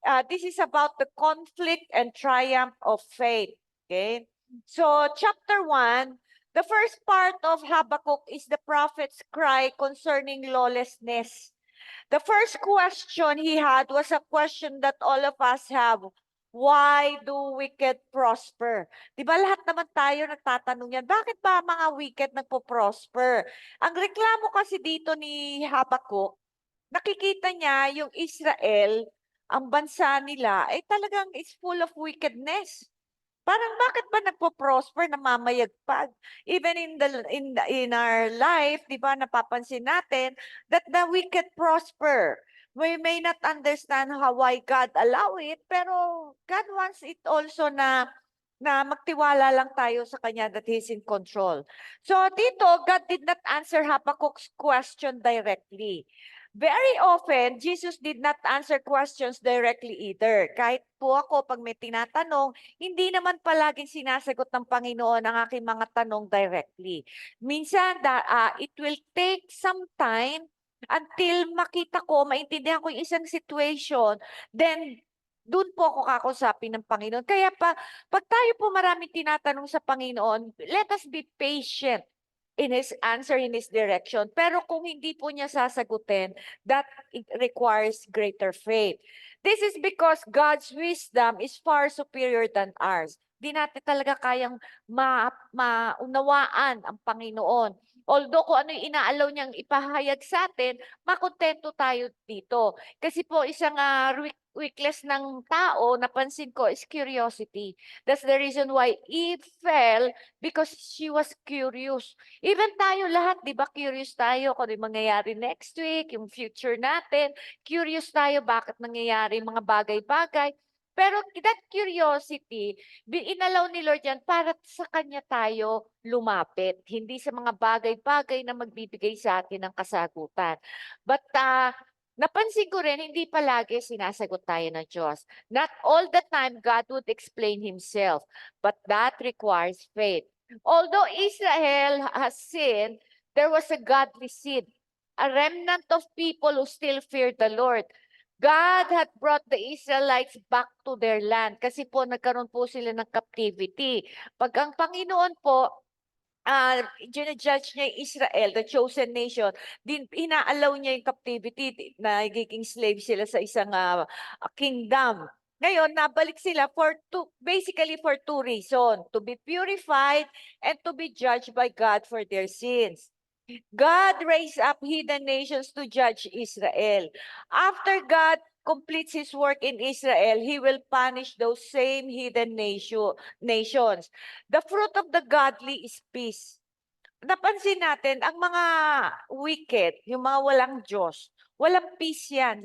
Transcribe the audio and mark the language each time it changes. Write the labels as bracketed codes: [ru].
[en] This is about the conflict and triumph of faith. Okay? So chapter 1, the first part of Habakkuk is the prophet's cry concerning lawlessness. The first question he had was a question that all of us have. Why do wicked prosper? [tl] Di ba lahat naman tayo nagtatanong yan, bakit ba mga wicked nagpo-prosper? Ang reklamo kasi dito ni Habakkuk, nakikita niya yung Israel, ang bansa nila, ay talagang [en] is full of wickedness. [tl] Parang bakit ba nagpo-prosper, namamayagpag? [en] Even in our life, [tl] 'di ba, napapansin natin [en] that the wicked prosper. We may not understand why God allow it, pero God wants it also na [tl] magtiwala lang tayo sa kanya [en] that He's in control. So dito, God did not answer Habakkuk's question directly. Very often, Jesus did not answer questions directly either. [tl] Kahit po ako, pag may tinatanong, hindi naman palaging sinasagot ng Panginoon ang aking mga tanong directly. Minsan, [en] it will take some time until [tl] makita ko, maintindihan ko yung isang situation, then doon po ako kakausapin ng Panginoon. Kaya pag tayo po maraming tinatanong sa Panginoon, [en] let us be patient in His answer, in His direction. [tl] Pero kung hindi po niya sasagutin, [en] that it requires greater faith. This is because God's wisdom is far superior than ours. [tl] Di natin talaga kayang maunawaan ang Panginoon. Although kung ano yung inaalaw niyang ipahayag sa atin, makontento tayo dito. Kasi po isang weakness ng tao, napansin ko, is curiosity. [en] That's the reason why Eve fell, because she was curious. [tl] Even tayo lahat, di ba, curious tayo kung ano yung mangyayari next week, yung future natin. Curious tayo bakit nangyayari yung mga bagay-bagay. Pero that curiosity, inalaw ni Lord yan para sa Kanya tayo lumapit. Hindi sa mga bagay-bagay na magbibigay sa atin ng kasagutan. But napansin ko rin, hindi palagi sinasagot tayo ng Diyos. [en] Not all the time God would explain Himself, but that requires faith. Although Israel has sinned, there was a godly seed, a remnant of people who still feared the Lord. God had brought the Israelites back to their land [tl] kasi po nagkaroon po sila ng captivity. Pag ang Panginoon po, judge niya yung Israel, [en] the chosen nation, [tl] inaalaw niya yung captivity, nagiging slave sila sa isang kingdom. Ngayon, nabalik sila [en] basically for 2 reasons, to be purified and to be judged by God for their sins. God raised up hidden nations to judge Israel. After God completes His work in Israel, He will punish those same hidden nations. The fruit of the godly is peace. [tl] Napansin natin, ang mga wicked, yung mga walang Diyos, walang peace yan.